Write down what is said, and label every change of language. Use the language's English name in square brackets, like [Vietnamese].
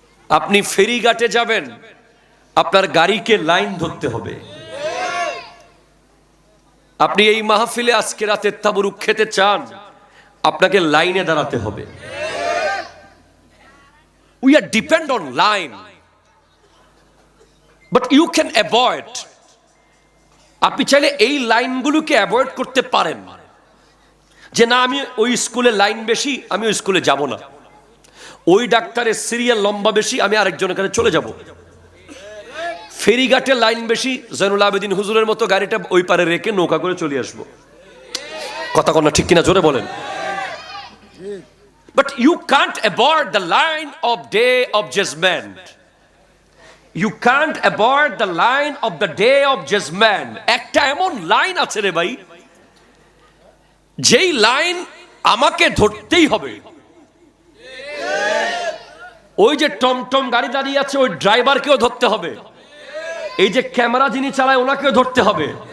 [Bangla] আপনি ফেরিঘাটে যাবেন, আপনার গাড়িকে লাইন ধরতে হবে। আপনি এই মাহফিলে আজকে রাতে তাবরুক খেতে চান, আপনাকে লাইনে দাঁড়াতে হবে। [English] We are depend on line, but you can avoid. [Bangla] আপনি চাইলে এই লাইনগুলোকে অ্যাভয়েড করতে পারেন, যে না আমি ওই স্কুলে লাইন বেশি, আমি ওই স্কুলে যাব না। ওই ডাক্তারের সিরিয়াল লম্বা বেশি, আমি আরেকজনের কাছে চলে যাব। ফেরিঘাটে লাইন বেশি, জয়নুল আবেদিন হুজুরের মতো গাড়িটা ওই পারে রেখে নৌকা করে চলে আসবো। কথা কন না ঠিক কিনা? জোরে বলেন। [English] But you can't avoid the line of day of judgment. You can't avoid the line of the day of judgment. [Bangla] একটা এমন লাইন আছে রে ভাই, যেই লাইন আমাকে ধরতেই হবে। ওই যে টমটম গাড়ি দাঁড়িয়ে আছে, ওই ড্রাইভারকেও ধরতে হবে। এই যে ক্যামেরা যিনি চালায় ওনাকেও ধরতে হবে।